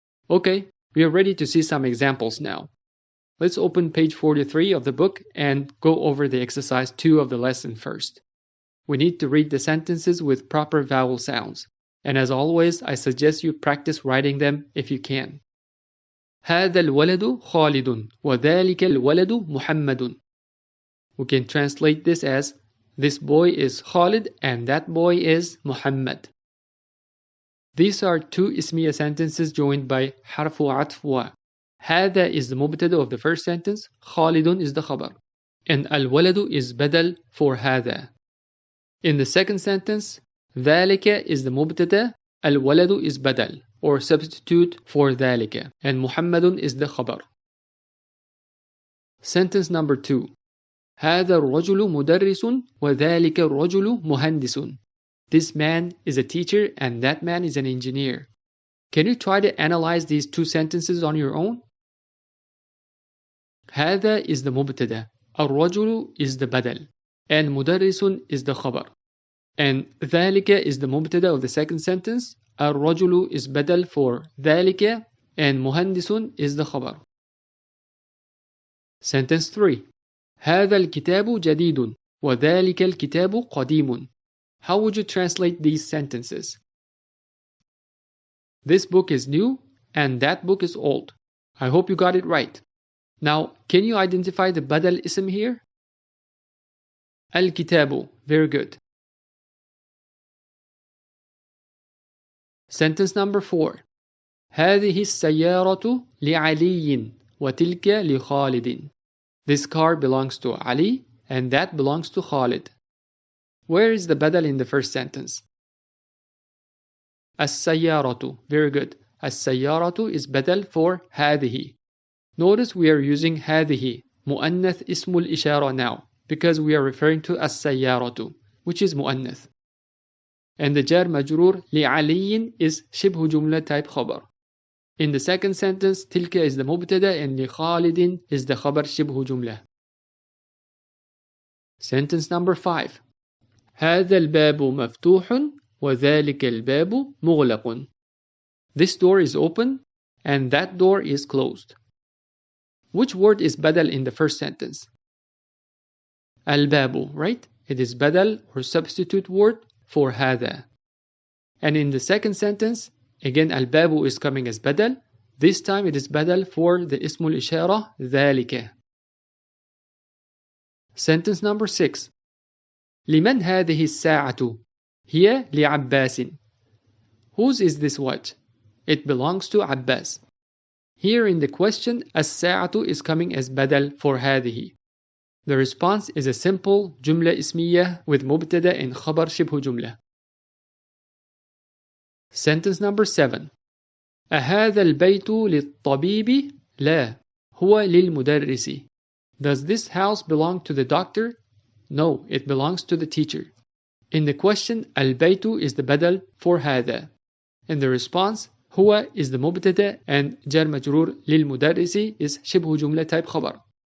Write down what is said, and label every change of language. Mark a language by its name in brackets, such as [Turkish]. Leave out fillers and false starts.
[English] Okay, we are ready to see some examples now. Let's open page 43 of the book and go over the exercise 2 of the lesson first. We need to read the sentences with proper vowel sounds. And as always, I suggest you practice writing them if you can. [Arabic] هذا الولد خالد وذلك الولد محمد. [English] We can translate this as this boy is Khalid and that boy is Muhammad. These are two ismiya sentences joined by harfu atf wa. هذا is the mubtada of the first sentence, Khalidun is the khabar, and al-waladu is badal for هذا. In the second sentence, ذلك is the mubtada, al-waladu is badal, or substitute for ذلك, and Muhammadun is the khabar. Sentence number 2. [Arabic] هذا الرجل مدرس وذلك الرجل مهندس. [English] This man is a teacher and that man is an engineer. Can you try to analyze these two sentences on your own? هذا is the mubtada, الرجل is the badal, and مدرس is the khabar. And ذلك is the mubtada of the second sentence, الرجل is badal for ذلك, and مهندس is the khabar. Sentence 3. [Arabic] هذا الكتاب جديد وذلك الكتاب قديم. [English] How would you translate these sentences? This book is new and that book is old. I hope you got it right. Now, can you identify the badal ism here? Al-kitabu. Very good. Sentence number 4. [Arabic] هذه السيارة لعلي وتلك لخالد. [English] This car belongs to Ali and that belongs to Khalid. Where is the badal in the first sentence? As-sayyaratu. Very good. As-sayyaratu is badal for هذه. Notice we are using هذه, mu'annath ismul ishara now, because we are referring to as-sayyaratu, which is mu'annath. And the jar majrur li'aliyin is shibhu jumla type khabar. In the second sentence, tilka is the mubtada and li Khalidin is the khabar shibhu jumla. Sentence number 5. [Arabic] هذا الباب مفتوح وذلك الباب مغلق. [English] This door is open and that door is closed. Which word is badal in the first sentence? Al-babu, right? It is badal or substitute word for هذا. And in the second sentence, again al-babu is coming as badal. This time it is badal for the ismul ishara ذلك. Sentence number 6. [Arabic] لمن هذه الساعة؟ هي لعباس. [English] Whose is this watch? It belongs to Abbas. Here in the question, الساعة is coming as badal for هذه. The response is a simple جملة اسمية with مبتدأ and خبر شبه جملة. Sentence number 7. [Arabic] أهذا البيت للطبيب؟ لا، هو للمدرس. [English] Does this house belong to the doctor? No, it belongs to the teacher. In the question, البيت is the badal for هذا. In the response, هو is the مبتدأ and جار مجرور للمدرس is شبه جملة type خبر.